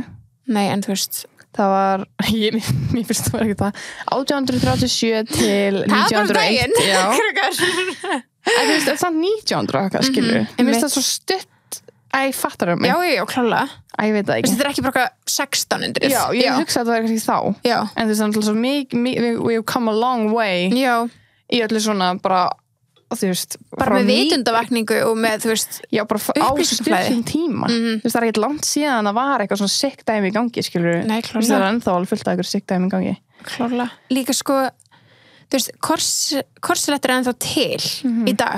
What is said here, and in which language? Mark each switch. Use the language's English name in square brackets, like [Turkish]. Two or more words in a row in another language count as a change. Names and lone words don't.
[Icelandic] Nei, en þú veist, það var, mér finnst það var ekki það, 1837 til 1901. Það var bara daginn. Já. En þú veist, það er 1900, skilur. Mér finnst það svo stutt. Æ, fattar það mig? Já, klálega. Æ, ég veit það ekki. Þetta er ekki bara 1600. Já, ég hugsa að það var ekki þá. Já. En þú veist, svo [English] we've come a long way. [Icelandic] Já. Í öllu svona bara, þú veist. Bara með vitundavakningu og með, þú veist, já, bara á stuttum tíma. Þú veist, það er ekkert langt síðan að var eitthvað svona sick dæmi í gangi, skilur. Nei, klálega. Það er ennþá alveg fullt af eitthvað sick dæmi í gangi. Klálega. Líka sko, þú veist, korselettur er ennþá til í dag.